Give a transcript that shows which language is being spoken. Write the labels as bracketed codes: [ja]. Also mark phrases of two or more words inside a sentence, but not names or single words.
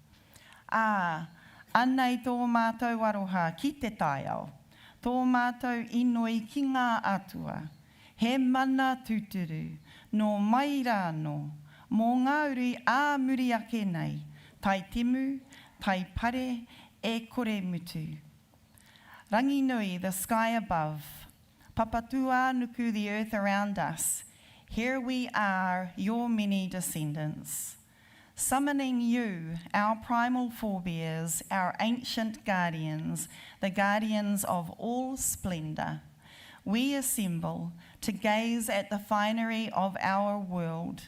[mi] Anei tō mātou aroha ki te taiao, tō mātou inoi ki ngā atua. He mana tuturu, no mai rāno, mō ngā uri āmuri ake nei, tai timu, tai pare, e kore mutu. Rangi nui, [en] the sky above, [mi] papatu ānuku, [en] the earth around us, here we are, your many descendants. Summoning you, our primal forebears, our ancient guardians, the guardians of all splendour, we assemble to gaze at the finery of our world.